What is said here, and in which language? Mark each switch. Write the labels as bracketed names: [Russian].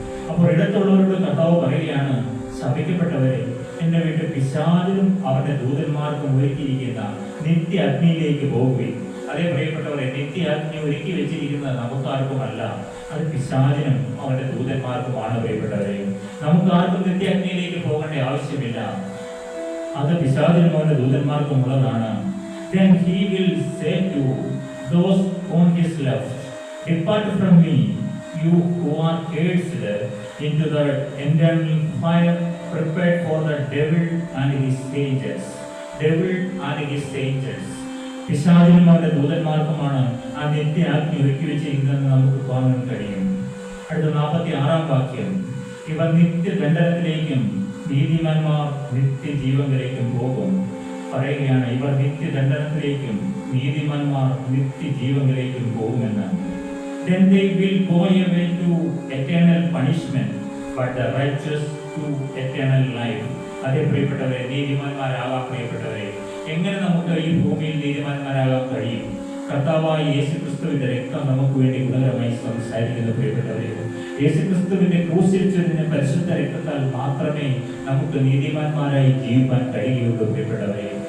[Malayalam] അപ്പോൾ ഇടത്തുള്ളവരോട് കർത്താവ് പറയുകയാണ്, ശപിക്കപ്പെട്ടവരെ, എന്റെ വീട്ടിൽ പിശാചിനും അവരുടെ ദൂതന്മാർക്കും ഒരുക്കിയിരിക്കുന്ന നിത്യ അഗ്നിയിലേക്ക് പോകുകയും. അതേ പ്രിയപ്പെട്ടവരെ, നിത്യ അഗ്നി ഒരുക്കി വെച്ചിരിക്കുന്നത് നമുക്കാർക്കുമല്ല, അത് പിശാചിനും അവരുടെ ദൂതന്മാർക്കുമാണ് പ്രിയപ്പെട്ടവരെ. നമുക്കാർക്കും നിത്യ അഗ്നിയിലേക്ക് പോകേണ്ട ആവശ്യമില്ല, അത് പിശാചിനും അവരുടെ ദൂതന്മാർക്കും ഉള്ളതാണ്. [English] Then he will say to those on his left, depart from me, you who are cursed, into the eternal fire prepared for the devil and his angels. Devil and his angels. [Malayalam] പിശാചിനും അവരുടെ ദൂതന്മാർക്കുമാണ് ആ നിത്യ അഗ്നി ഒരുക്കി വെച്ചിരിക്കുന്നതെന്ന് നമുക്ക് കാണാൻ കഴിയും. അടുത്ത 46-ാം വാക്യം, ഇവർ നിത്യദണ്ഡനത്തിലേക്കും നീതിമാന്മാർ നിത്യജീവനിലേക്കും പോകും. പറയുകയാണ്, ഇവർ നിത്യദണ്ഡനത്തിലേക്കും നീതിമാന്മാർ നിത്യജീവനിലേക്കും പോകുമെന്ന്. [English] Then they will go away to eternal punishment, but the righteous to eternal life. [Malayalam] അതേ പ്രിയപ്പെട്ടവരെ, നീതിമാന്മാരാകാൻ പ്രിയപ്പെട്ടവരെ, എങ്ങനെ നമുക്ക് ഈ ഭൂമിയിൽ നീതിമാന്മാരാകാൻ കഴിയും? കർത്താവായ യേശുക്രിസ്തുവിന്റെ രക്തം നമുക്ക് വേണ്ടി ഗുണകരമായി സംസാരിക്കുന്നു പ്രിയപ്പെട്ടവരെ. യേശുക്രിസ്തുവിന്റെ ക്രൂശിൽ ചൊരിഞ്ഞ പരിശുദ്ധ രക്തത്താൽ മാത്രമേ നമുക്ക് നീതിമാന്മാരായി ജീവിക്കാൻ കഴിയുകയുള്ളൂ പ്രിയപ്പെട്ടവരെ.